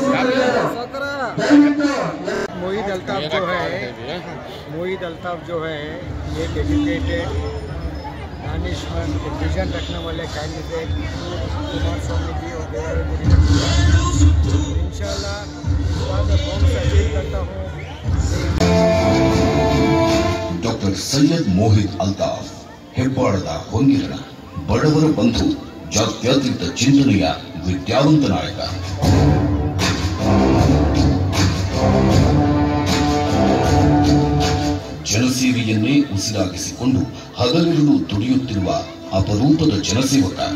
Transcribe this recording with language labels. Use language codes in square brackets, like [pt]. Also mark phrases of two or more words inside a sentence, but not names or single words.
[hi] मोहित अल्ताफ जो है ये एजुकेटेड, दानिशमंद, विजन रखने वाले कैंडिडेट कुमार स्वामी जी और इंशाल्लाह इस बार मैं बहुत से अपील करता हूँ. [kn] ಡಾಕ್ಟರ್ ಸೈಯದ್ ಮೋಹಿತ್ ಅಲ್ತಾಫ್ ಹೆಬ್ಬಾಳದ ಹೊಂಗಿರಣ, ಬಡವರ ಬಂಧು, ಜಾತ್ಯತೀತ ಚಿಂತನೆಯ ವಿದ್ಯಾವಂತ ನಾಯಕ. ಜನಸೇವೆಯನ್ನೇ ಉಸಿರಾಗಿಸಿಕೊಂಡು ಹಗಲಿರುಳು ದುಡಿಯುತ್ತಿರುವ ಅಪರೂಪದ ಜನಸೇವಕ.